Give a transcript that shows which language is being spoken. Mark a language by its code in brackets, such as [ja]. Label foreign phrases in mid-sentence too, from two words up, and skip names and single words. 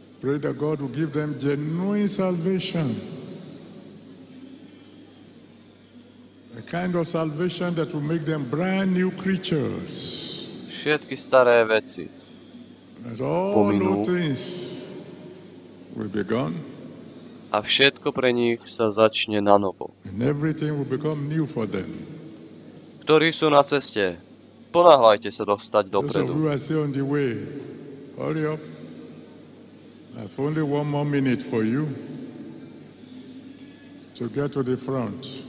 [sk] Všetky staré veci pominú a všetko pre nich sa začne na novo. Ktorí sú na ceste, ponáhľajte sa dostať dopredu. [en] I've only 1 more minute for you to get to the front.